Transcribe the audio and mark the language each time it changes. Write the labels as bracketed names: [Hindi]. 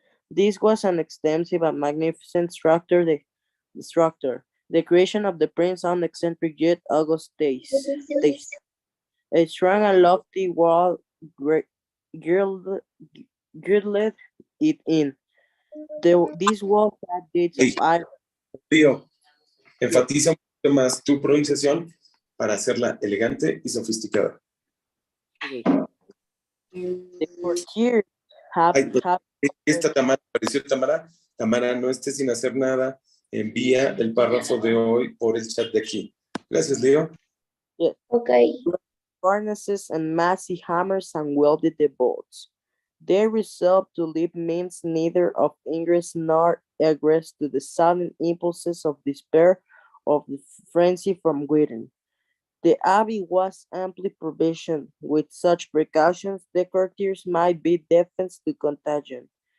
[English] This was an extensive and magnificent structure, the creation of the prince on eccentric yet august taste. A strong and lofty wall girdled it in. This wall had gates of Hey. iron. [Spanish] Leo, enfatiza un poquito más tu pronunciación para hacerla elegante y sofisticada. [English] The courtiers have [Spanish] Esta Tamara, apareció Tamara. Tamara, no estés sin hacer nada. Envía el párrafo de hoy por el chat de aquí. Gracias, Leo. [English] Okay. harnesses and massy hammers and welded the bolts. They resolved to leave means neither of ingress nor egress to the sudden impulses of despair of the frenzy from within. The abbey was amply provisioned. With such precautions, the courtiers might be defense to contagion.